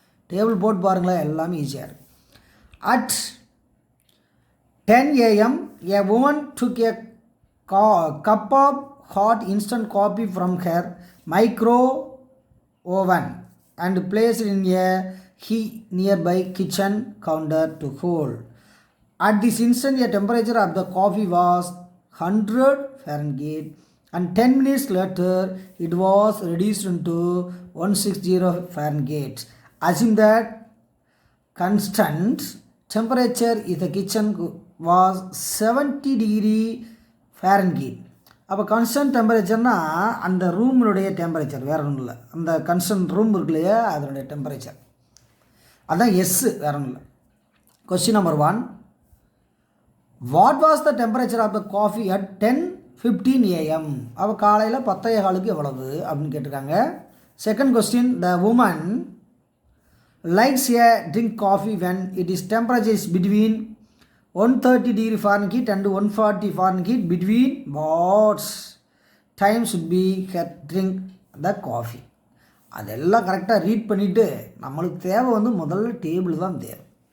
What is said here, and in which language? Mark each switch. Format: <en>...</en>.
<ta>Table போட்டு பாருங்களேன், எல்லாமே ஈஸியாக இருக்குது.</ta> <en>At 10 a.m. a woman took a cup of hot instant coffee from her micro oven and placed in a nearby kitchen counter to cool. At this instant, the temperature of the coffee was 100 Fahrenheit, and 10 minutes later, it was reduced to 160 Fahrenheit. Assume that constant temperature in the kitchen was 70 degree Fahrenheit.</en> <ta>அப்போ constant டெம்பரேச்சர்னா அந்த ரூமினுடைய temperature, வேறு ஒன்றும் இல்லை. அந்த constant room இருக்கு இல்லையா, அதனுடைய temperature அதுதான் எஸ், வேறு ஒன்றும் இல்லை.</ta> <en>Question number 1, what was the temperature of the coffee at 10:15 a.m.</en> <ta>அப்போ காலையில் 10:15 எவ்வளவு அப்படின்னு கேட்டிருக்காங்க.</ta> <en>Second question, the woman likes a drink coffee when it is temperature is between 130 degree Fahrenheit and 140 Fahrenheit. Between what time should be her drink the coffee?</en> <ta>அதெல்லாம் கரெக்டாக read பண்ணிவிட்டு நம்மளுக்கு தேவை வந்து முதல்ல டேபிள் தான் தேவை.</ta>